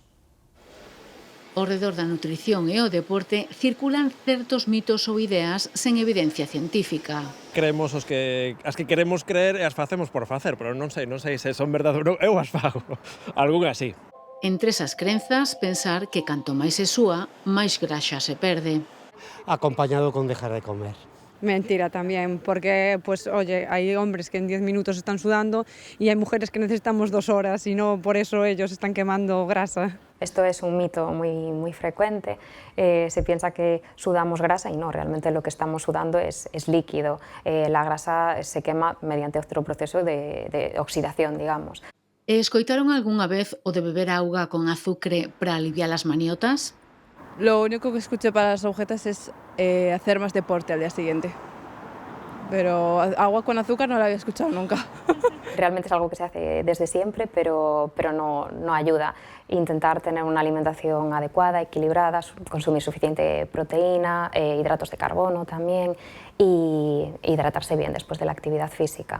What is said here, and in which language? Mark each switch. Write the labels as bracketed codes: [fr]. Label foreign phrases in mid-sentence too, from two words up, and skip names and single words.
[gl] Ao redor da nutrición e o deporte circulan certos mitos ou ideas sen evidencia científica. Creemos as que queremos creer e as facemos por facer, pero non sei se son verdade ou non, eu as fago. Algún así. Entre esas crenzas, pensar que canto máis se súa, máis graxa se perde. [es] Acompañado con dejar de comer. Mentira también, porque pues oye, hay hombres que en 10 minutos están sudando y hay mujeres que necesitamos 2 horas y no por eso ellos están quemando grasa. Esto es un mito muy frecuente, se piensa que sudamos grasa y no, realmente lo que estamos sudando es líquido. La grasa se quema mediante otro proceso de oxidación, digamos. [gl] Escoitaron algunha vez o de beber auga con azúcar para aliviar as maniotas? [es] Lo único que escuché para las agujetas es hacer más deporte al día siguiente. Pero agua con azúcar no la había escuchado nunca. Realmente es algo que se hace desde siempre, pero no ayuda. Intentar tener una alimentación adecuada, equilibrada, consumir suficiente proteína, hidratos de carbono también y hidratarse bien después de la actividad física.